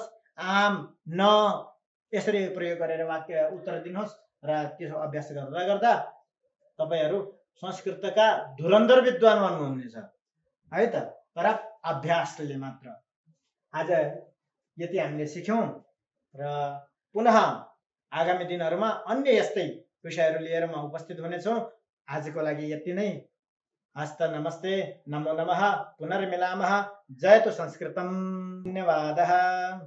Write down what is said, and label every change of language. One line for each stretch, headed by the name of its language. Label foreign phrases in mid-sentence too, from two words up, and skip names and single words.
Nepali: आम, न यसरी प्रयोग गरेर वाक्य उत्तर दिनुहोस् र त्यसो अभ्यास गर्दा गर्दा तपाईहरू संस्कृतका धुरन्धर विद्वान बन्नुहुनेछ है त। तर अभ्यासले मात्र। आज यति हामीले सिक्यौँ र पुनः आगामी दिनहरूमा अन्य यस्तै विषयहरू लिएर म उपस्थित हुनेछु। आजको लागि यति नै।
Sanskrit: हस्त नमस्ते, नमो नमः, पुनर्मिलामः। जयतु संस्कृतम्। धन्यवादः।